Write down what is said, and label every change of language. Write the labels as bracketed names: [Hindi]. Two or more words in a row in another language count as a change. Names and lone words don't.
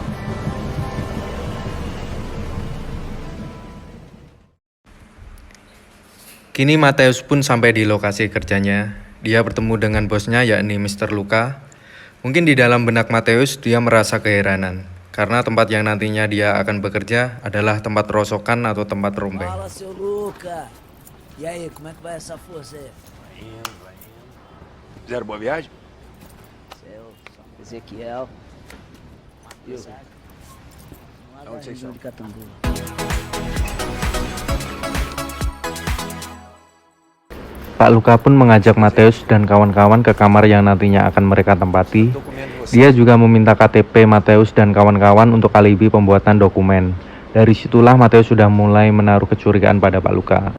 [Indonesian] Kini Mateus pun sampai di lokasi kerjanya. Dia bertemu dengan bosnya yakni Mr. Luca. Mungkin di dalam benak Mateus dia merasa keheranan karena tempat yang nantinya dia akan bekerja adalah tempat rosokan atau tempat rombeng. [Portuguese] Fala, seu Luca. E aí, como é que vai essa força aí? Vai indo. Fizeram boa viagem? Seu Ezequiel. E o... Onde vocês são? de Catanduva. [Indonesian] Pak Luca pun mengajak Mateus dan kawan-kawan ke kamar yang nantinya akan mereka tempati. Dia juga meminta KTP Mateus dan kawan-kawan untuk alibi pembuatan dokumen. Dari situlah Mateus sudah mulai menaruh kecurigaan pada Pak Luca.